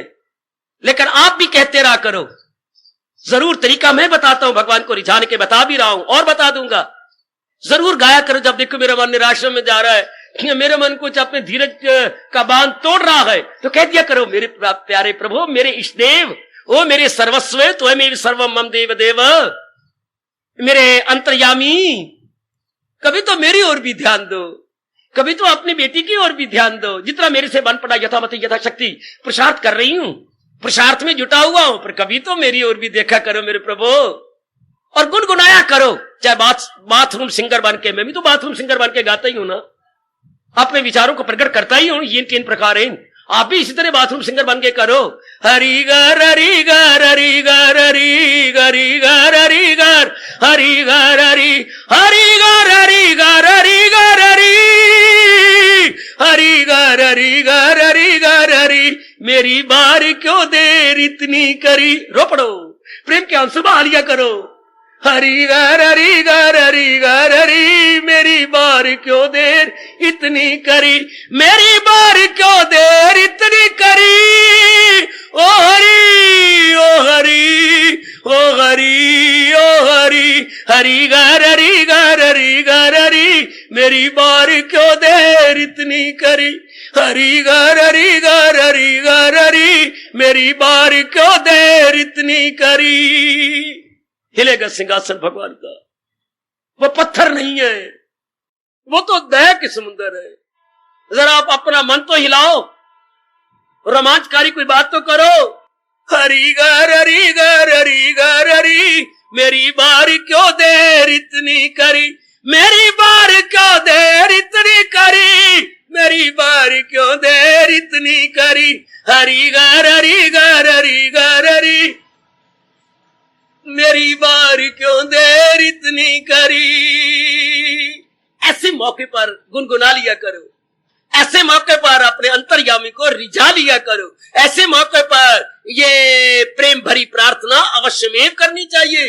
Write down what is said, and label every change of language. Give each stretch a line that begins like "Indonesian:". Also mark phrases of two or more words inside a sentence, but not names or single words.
Hindi: लेकिन आप भी कहते रहा करो, जरूर तरीका मैं बताता हूं, भगवान को रिझाने के बता भी रहा हूं और बता दूंगा। जरूर गाया करो। जब देखो मेरा मन निराशा में जा रहा है, मेरे मन कुछ अपने धीरज का बांध तोड़ रहा है, तो कह दिया करो, मेरे प्यारे प्रभु, मेरे इष्टदेव, ओ मेरे सर्वस्व, तो है मेरे
Sanskrit: सर्वम मम देव देव,
Hindi: मेरे अंतर्यामी, कभी तो मेरी ओर भी ध्यान दो, कभी तो अपनी बेटी की ओर भी ध्यान दो। जितना मेरे से बन पड़ा
Sanskrit: यथामति यथाशक्ति
Hindi: पुरुषार्थ कर रही हूं, पुरुषार्थ में जुटा हुआ हूं, पर कभी तो मेरी ओर भी देखा करो मेरे प्रभु, और गुनगुनाया करो। चाहे
English: bathroom singer
Hindi: बन के, मैं भी तो
English: bathroom singer
Hindi: बन के गाता ही हूं ना, अपने विचारों को प्रकट करता ही हूं, ये तीन प्रकार हैं। आप भी इसी तरह
English: bathroom singer
Hindi: बन के करो। हरि गर हरि गर हरि गर हरि हरि गर हरि गर हरि गर हरि हरि गर हरि गर हरि गर हरि हरि गर हरि गर हरि गर हरि, मेरी बार क्यों देर इतनी करी। रो पड़ो, प्रेम के आंसू बहा लिया करो। हरि गर हरि गर हरि गर हरि, मेरी बार क्यों देर इतनी करी, मेरी बार क्यों देर इतनी करी। ओ हरि ओ हरि ओ हरि ओ हरि, हरि गर हरि गर हरि गर हरि, मेरी बार क्यों देर इतनी करी। हरि गर हरि गर हरि गर हरि, मेरी बार क्यों देर इतनी करी। हिलेगा सिंहासन भगवान का, वो पत्थर नहीं है, वो तो दया के समुंदर है। जरा आप अपना मन तो हिलाओ, रोमांचकारी कोई बात तो करो। हरि गर हरि गर हरि गर हरि, मेरी बार क्यों देर इतनी करी, मेरी बार क्यों देर इतनी करी, मेरी बार क्यों देर इतनी करी। हरि गर हरि गर हरि गर हरि, मेरी बार क्यों देर इतनी करी। ऐसे मौके पर गुनगुना लिया करो, ऐसे मौके पर अपने अंतर्यामी को रिझा लिया करो, ऐसे मौके पर ये प्रेम भरी प्रार्थना अवश्य में करनी चाहिए।